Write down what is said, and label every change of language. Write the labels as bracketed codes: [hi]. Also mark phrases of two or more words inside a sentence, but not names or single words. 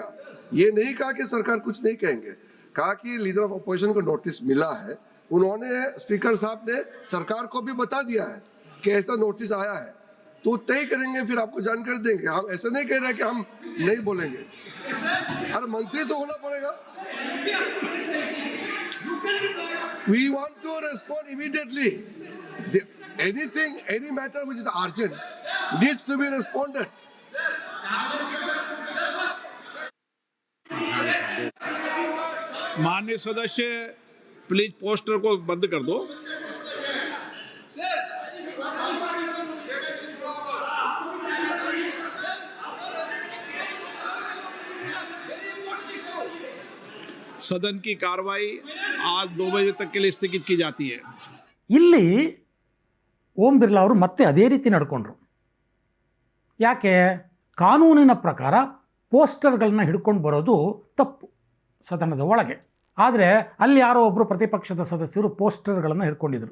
[hi] ये नहीं कहा कि सरकार कुछ नहीं कहेंगे, कहा कि [en] Leader of Opposition [hi] को नोटिस मिला है. उन्होंने, स्पीकर साहब ने सरकार को भी बता दिया है कि ऐसा नोटिस आया है, तो तय करेंगे, फिर आपको जानकारी देंगे. हम ऐसा नहीं कह रहे कि हम नहीं बोलेंगे. अरे मंत्री तो होना पड़ेगा. [en] We want to respond immediately. Anything, any matter which is urgent needs to be responded. [hi] माननीय सदस्य, प्लीज पोस्टर को बंद कर दो. सदन की कार्रवाई आज 2 बजे तक के लिए स्थगित की जाती है. [kn] ಇಲ್ಲಿ ಓಂ ಬಿರ್ಲಾ ಅವರು ಮತ್ತೆ ಅದೇ ರೀತಿ ನಡ್ಕೊಂಡ್ರು. ಯಾಕೆ? ಕಾನೂನಿನ ಪ್ರಕಾರ ಪೋಸ್ಟರ್ಗಳನ್ನ ಹಿಡ್ಕೊಂಡು ಬರೋದು ತಪ್ಪು ಸದನದ ಒಳಗೆ. ಆದರೆ ಅಲ್ಲಿ ಯಾರೋ ಒಬ್ಬರು ಪ್ರತಿಪಕ್ಷದ ಸದಸ್ಯರು ಪೋಸ್ಟರ್ಗಳನ್ನು ಹಿಡ್ಕೊಂಡಿದ್ರು.